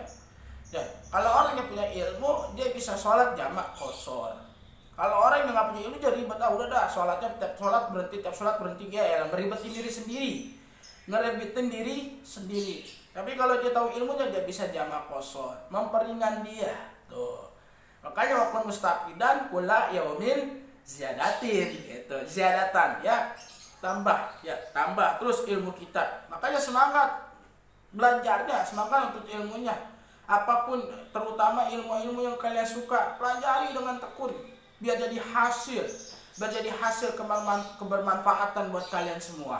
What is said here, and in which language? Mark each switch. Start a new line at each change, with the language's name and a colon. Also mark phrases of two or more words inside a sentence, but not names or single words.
Indonesian: Ya, kalau orang yang punya ilmu, dia bisa sholat jamak qashar. Kalau orang yang nggak punya ilmu jadi ribet, udah dah sholatnya tiap sholat berhenti ya ngeribetin diri sendiri. Tapi kalau dia tahu ilmunya, dia bisa jamak qashar, memperingan dia. Tuh. Makanya waktu
Arabic: mustafidan kula yaumin ziyadatin
Indonesian: gitu. Ziyadatan ya, tambah terus ilmu kita. Makanya semangat belajarnya, semangat untuk ilmunya. apapun, terutama ilmu-ilmu yang kalian suka, pelajari dengan tekun, biar jadi hasil kebermanfaatan buat kalian semua.